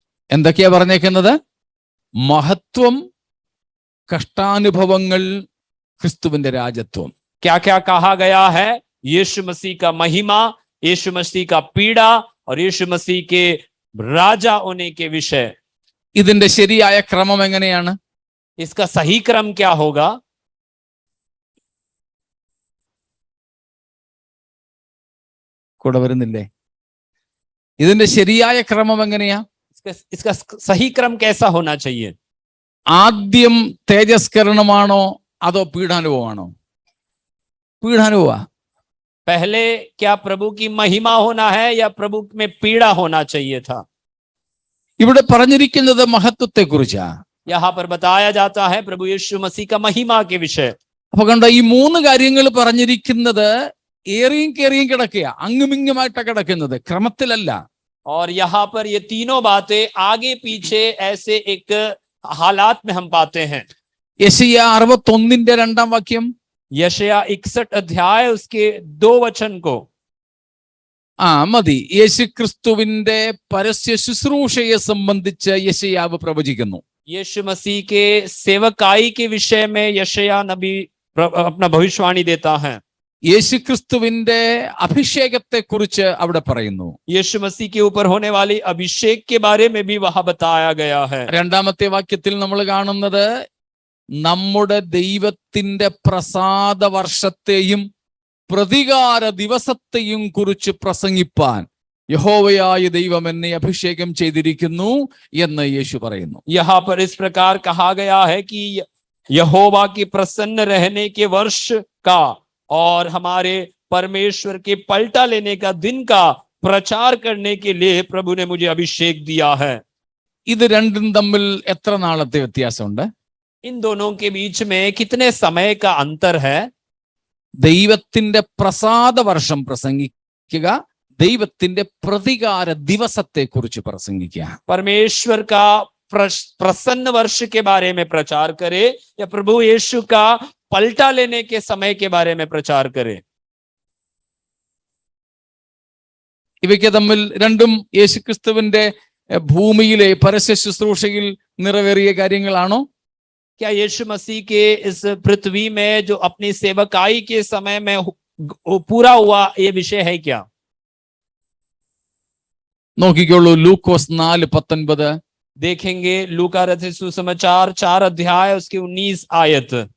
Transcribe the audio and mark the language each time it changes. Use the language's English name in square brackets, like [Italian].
[Malayalam] എന്തൊക്കെയാ പറഞ്ഞേക്കുന്നത്? മഹത്വം, കഷ്ടാനുഭവങ്ങൾ, ക്രിസ്തുവിന്റെ രാജത്വം. [Hindi] क्या क्या कहा गया है? यीशु मसीह का महिमा, यीशु मसीह का पीड़ा और यीशु मसीह के राजा होने के विषय. [Malayalam] ഇതിന്റെ ശരിയായ ക്രമം എങ്ങനെയാണ്? [Hindi] इसका सही क्रम क्या होगा? [Malayalam] കൂടെ വരുന്നില്ലേ? ഇതിന്റെ ശരിയായ ക്രമം എങ്ങനെയാ? [Hindi] इसका सही क्रम कैसा होना चाहिए? [Malayalam] ആദ്യം തേജസ്കരണമാണോ അതോ പീഡാനുഭവമാണോ? പീഡാനുഭവ. [Hindi] पहले क्या प्रभु की महिमा होना है या प्रभु में पीड़ा होना चाहिए था? [Malayalam] ഇവിടെ പറഞ്ഞിരിക്കുന്നത് മഹത്വത്തെ കുറിച്ചാ. [Hindi] यहाँ पर बताया जाता है प्रभु यीशु मसीह का महिमा के विषय. [Malayalam] അപ്പൊ കണ്ട, ഈ 3 കാര്യങ്ങൾ പറഞ്ഞിരിക്കുന്നത് ഏറിയും കയറിയും കിടക്കുക, അങ്ങുമിങ്ങുമായിട്ടാ കിടക്കുന്നത്, ക്രമത്തിലല്ല. [Hindi] और यहाँ पर ये तीनों बातें आगे पीछे ऐसे एक हालात में हम पाते हैं. [Malayalam] യെശയ്യാ 61:2 വാക്യം. [Hindi] यशाया 61 अध्याय उसके 2 वचन को [Malayalam] മതി. യേശുക്രിസ്തുവിന്റെ പരസ്യ ശുശ്രൂഷയെ സംബന്ധിച്ച് യെശയ്യാവ് പ്രവചിക്കുന്നു. [Hindi] यीशु मसीह के सेवकाई के विषय में यशाया नबी अपना भविष्यवाणी देता है. [Malayalam] യേശുക്രിസ്തുവിന്റെ അഭിഷേകത്തെ കുറിച്ച് അവിടെ പറയുന്നു. [Hindi] यीशु मसीह के ऊपर होने वाली अभिषेक के बारे में भी वहां बताया गया है. [Malayalam] 2ാമത്തെ വാക്യത്തിൽ നമ്മൾ കാണുന്നത് നമ്മുടെ ദൈവത്തിന്റെ പ്രസാദ വർഷത്തെയും പ്രതികാര ദിവസത്തെയും കുറിച്ച് പ്രസംഗിപ്പാൻ യഹോവയായ ദൈവം എന്നെ അഭിഷേകം ചെയ്തിരിക്കുന്നു എന്ന് യേശു പറയുന്നു. [Hindi] यहाँ पर इस प्रकार कहा गया है कि यहोवा की प्रसन्न रहने के वर्ष का और हमारे परमेश्वर के पलटा लेने का दिन का प्रचार करने के लिए प्रभु ने मुझे अभिषेक दिया है. [Malayalam] ഇത് രണ്ടും തമ്മിൽ എത്ര നാളത്തെ വ്യത്യാസമുണ്ട്? [Hindi] इन दोनों के बीच में कितने समय का अंतर है? [Malayalam] ദൈവത്തിന്റെ പ്രസാദ വർഷം പ്രസംഗിക്കുക, ദൈവത്തിന്റെ പ്രതികാര ദിവസത്തെ കുറിച്ച് പ്രസംഗിക്കുക. [Hindi] परमेश्वर का प्रसन्न वर्ष के बारे में प्रचार करे या प्रभु यीशु का पलटा लेने के समय के बारे में प्रचार करे. [Malayalam] ഇവയ്ക്ക് തമ്മിൽ രണ്ടും യേശുക്രിസ്തുവിന്റെ ഭൂമിയിലെ പരസ്യ ശുശ്രൂഷയിൽ നിറവേറിയ കാര്യങ്ങളാണോ? [Hindi] क्या यीशु मसीह के इस पृथ्वी में जो अपनी सेवकाई के समय में पूरा हुआ ये विषय है क्या? [Malayalam] നോക്കിക്കോളൂ, ലൂക്കോസ് 4:19. [Hindi] देखेंगे लूका रचित सुसमाचार 4 अध्याय उसकी 19 आयत.